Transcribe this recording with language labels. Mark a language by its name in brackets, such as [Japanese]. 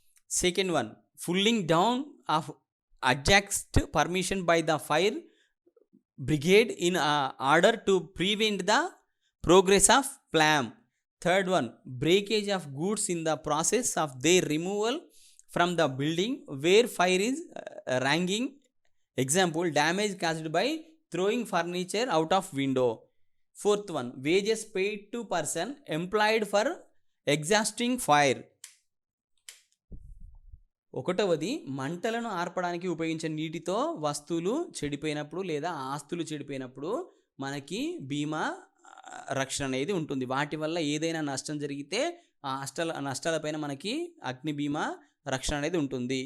[English] Second one, pulling down of adjacent permission by the fire brigade in order to prevent the progress of flame. Third one, breakage of goods in the process of their removal from the building where fire is raging. Example, damage caused by throwing furniture out of window. Fourth one, wages paid to person employed for exhausting fire. [Telugu] ఒకటవది, మంటలను ఆర్పడానికి ఉపయోగించే నీటితో వస్తువులు చెడిపోయినప్పుడు లేదా ఆస్తులు చెడిపోయినప్పుడు మనకి బీమా రక్షణ అనేది ఉంటుంది. వాటి వల్ల ఏదైనా నష్టం జరిగితే ఆ నష్టాలపైన మనకి అగ్ని బీమా రక్షణ అనేది ఉంటుంది.